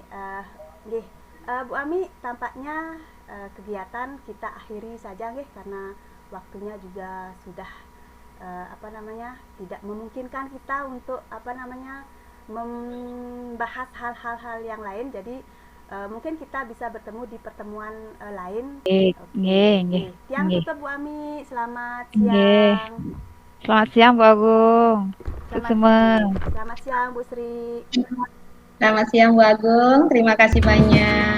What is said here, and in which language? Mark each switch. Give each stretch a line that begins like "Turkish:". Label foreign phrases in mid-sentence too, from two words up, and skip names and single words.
Indonesian: Nggih, Bu Ami, tampaknya kegiatan kita akhiri saja nggih, karena waktunya juga sudah apa namanya, tidak memungkinkan kita untuk apa namanya membahas hal-hal yang lain. Jadi mungkin kita bisa bertemu di pertemuan lain. Nggih, Oke, nggih, nggih, nggih. Tiang nggih. tutup Bu Ami. Selamat Nggih. siang. Selamat siang Bu Agung. Selamat, Semua. selamat siang Bu Sri. Selamat siang Bu Agung, terima kasih banyak.